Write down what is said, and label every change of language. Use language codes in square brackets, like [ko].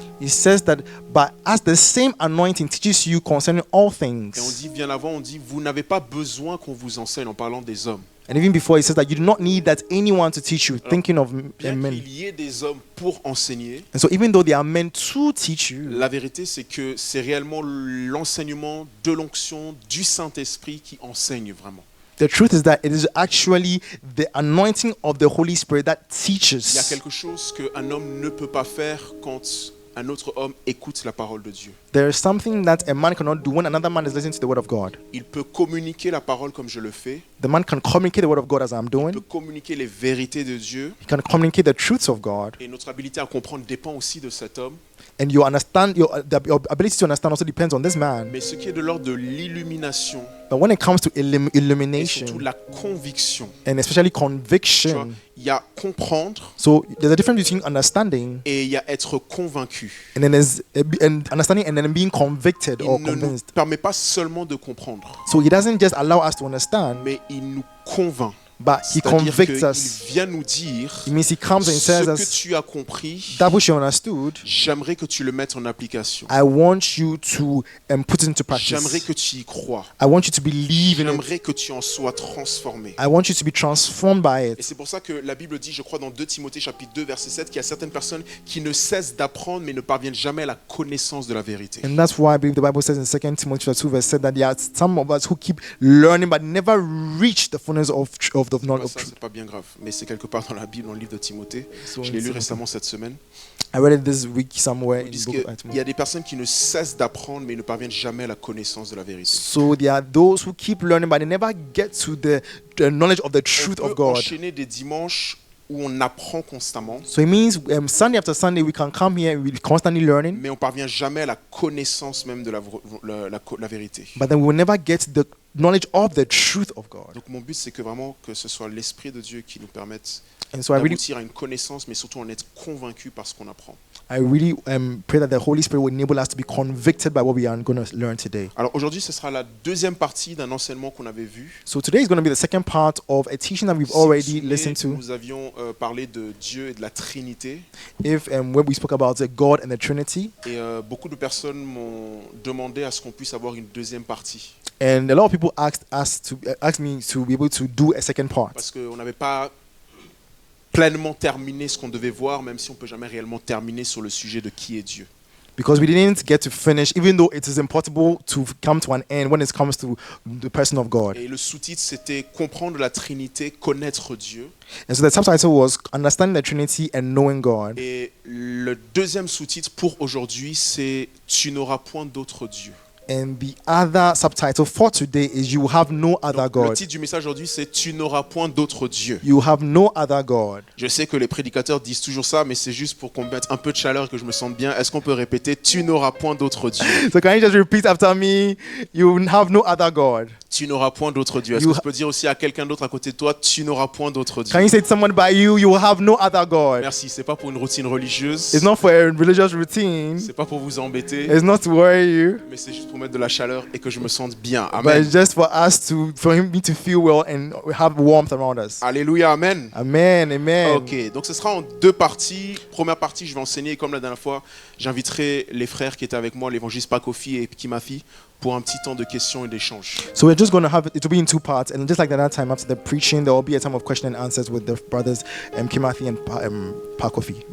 [en] It says that, but as the same anointing teaches you concerning all things. [fr] Et on dit bien avant, on dit vous n'avez pas besoin qu'on vous enseigne en parlant des hommes. [en] And even before, it says that you do not need that anyone to teach you, thinking of [fr] Bien [en] men. [fr] qu'il y ait des hommes pour enseigner, [en] And so even though they are meant to teach you, [fr] la vérité c'est que c'est réellement l'enseignement de l'onction du Saint-Esprit qui enseigne vraiment. [en] the truth is that it is actually the anointing of the Holy Spirit that [fr] Il y a [en] teaches. [fr] quelque chose qu'un homme ne peut pas faire quand un autre homme écoute la parole de Dieu. [en] There is something that a man cannot do when another man is listening to the Word of God. [fr] Il peut communiquer la parole comme je le fais. [en] The man can communicate the Word of God as I'm [fr] Il peut [en] doing. [fr] communiquer les vérités de Dieu. [en] He can communicate the truths of God. [fr] Et notre habilité à comprendre dépend aussi de cet homme. [en] And your ability to understand also depends on this man. [fr] Mais ce qui est de l'ordre de l'illumination [en] But when it comes to [fr] et surtout [en] illumination [fr] la conviction, [en] and especially [fr] tu vois, [en] conviction, [fr] il y a comprendre [en] so there's a difference between understanding [fr] et il y a être convaincu. [en] and then there's and understanding and then being convicted [fr] Il [en] or [fr] ne nous [en] convinced. [fr] permet pas seulement de comprendre, [en] So he doesn't just allow us to understand, [fr] mais il nous convainc. [en] but he [fr] C'est-à-dire [en] convicts [fr] qu'il [en] us. [fr] vient nous dire [en] It means he comes and [fr] ce [en] says [fr] que [en] us, [fr] tu as compris, [en] that which you understood, [fr] j'aimerais que tu le mettes en application. [en] I want you to put it into [fr] J'aimerais [en] practice. [fr] que tu y crois. [en] I want you to believe in it. [fr] J'aimerais que tu en sois transformé. [en] I want you to be transformed by [fr] Et [en] it. [fr] c'est pour ça que la Bible dit, je crois dans 2 Timothée chapitre 2 verset 7, qu'il y a certaines personnes qui ne cessent d'apprendre mais ne parviennent jamais à la connaissance de la vérité. [en] And that's why I believe the Bible says in 2 Timothy 2 verse 7 that there are some of us who keep learning but never reach the fullness of the knowledge of [fr] Ça, [en] truth. [fr] c'est pas bien grave, mais c'est quelque part dans la Bible, dans le livre de Timothée. [en] So [fr] Je l'ai lu [en] in- [fr] récemment cette semaine. [en] I read it this week somewhere [fr] Ils [en] in the [fr] disent [en] book of [fr] qu'il y a des personnes qui ne cessent d'apprendre mais ne parviennent jamais à la connaissance de la vérité. [en] So there are those who keep learning but they never get to the knowledge of the [fr] On [en] truth [fr] peut [en] of God. [fr] enchaîner des dimanches où on apprend constamment, [en] So it means Sunday after Sunday we can come here and we're constantly learning, [fr] mais on parvient jamais à la connaissance même de la vérité. [en] but then we will never get the knowledge of the truth of God. [fr] Donc mon but c'est que vraiment que ce soit l'Esprit de Dieu qui nous permette [en] And so I really, [fr] d'aboutir à une connaissance, mais surtout en être convaincu par ce qu'on apprend. [en] pray that the Holy Spirit will enable us to be convicted by what we are going to learn today. [fr] Alors aujourd'hui, ce sera la deuxième partie d'un enseignement qu'on avait vu. [en] So today is going to be the second part of a teaching that we've [fr] Si vous vous [en] already [fr] souvenez, [en] listened to. [fr] nous avions parlé de Dieu et de la Trinité. [en] If when we spoke about the God and the Trinity, [fr] Et beaucoup de personnes m'ont demandé à ce qu'on puisse avoir une deuxième partie. [en] and a lot of people asked me to be able to do a second part [fr] Parce qu'on n'avait pas pleinement terminé ce qu'on devait voir, même si on ne peut jamais réellement terminer sur le sujet de qui est Dieu. [en] Because we didn't get to finish, even though it is impossible to come to an end when it comes to the person of God. [fr] Et le sous-titre, c'était comprendre la Trinité, connaître Dieu. [en] And so the subtitle was Understanding the Trinity and Knowing God. [fr] Et le deuxième sous-titre pour aujourd'hui, c'est Tu n'auras point d'autre Dieu. [en] And the other subtitle for today is You Have No Other [fr] Donc, le [en] God. [fr] titre du message aujourd'hui, c'est Tu n'auras point d'autre Dieu. [en] You have no other God. [fr] Je sais que les prédicateurs disent toujours ça, mais c'est juste pour qu'on mette un peu de chaleur et que je me sente bien. Est-ce qu'on peut répéter Tu n'auras point d'autre Dieu? [en] So can you just repeat after me? You have no other God. [fr] Tu n'auras point d'autre Dieu. Est-ce [en] You [fr] que tu peux dire aussi à quelqu'un d'autre à côté de toi Tu n'auras point d'autre Dieu? [en] Can you say to someone by you, you will have no other God? [fr] Merci, c'est pas pour une routine religieuse. [en] It's not for a religious routine. [fr] C'est pas pour vous embêter, [en] It's not to worry you. [fr] mais c'est juste pour mettre de la chaleur et que je me sente bien. [en] But Amen. it's just for me to feel well and have warmth around us. [fr] Alléluia, amen. Amen, amen. Ok, donc ce sera en deux parties. Première partie, je vais enseigner, et comme la dernière fois, j'inviterai les frères qui étaient avec moi, l'évangéliste Pakofi et Kimafi, pour un petit temps de questions et d'échanges. [en] So we're just going to have it will be in two parts, and just like that time after the preaching, there will be a time of question and answers with the brothers Kimathi and Pakofi.